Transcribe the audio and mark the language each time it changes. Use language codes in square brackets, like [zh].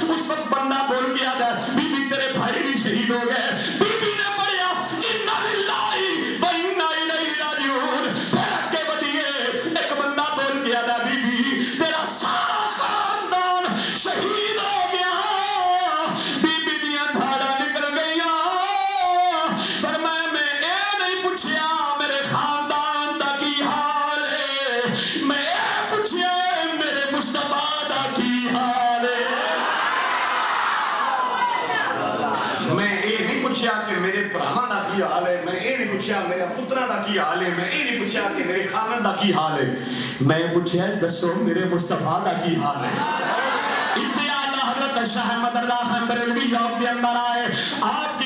[ur] اس وقت بندہ بول گیا تھا بی بی تیرے بھائی بھی شہید ہو گئے. بی بی نے پڑھا انا للہ و انا الیہ راجعون. پھر اگے بڑھیے ایک بندہ بول گیا تھا بی بی تیرا سارا خاندان شہید ہو گیا. [pa] بی بی دیاں دھاڑا نکل گئیاں. فرمایا میں اے نہیں پوچھیا میرے خاندان دا کی حال ہے, میں اے پوچھیا میرے مصطفیٰ دا کی حال ہے. میں اے نہیں پوچھیا کہ میرے بھراواں دا کی حال ہے, میں اے نہیں پوچھیا میرے پتراں دا کی حال ہے, میں اے نہیں پوچھیا کہ میرے خاندان دا کی حال ہے, میں پوچھیا دسو میرے مصطفیٰ دا کی حال ہے. اتنے آلہ حضرت شاہ مدر اللہ خان بریلوی یوم دے اندر آئے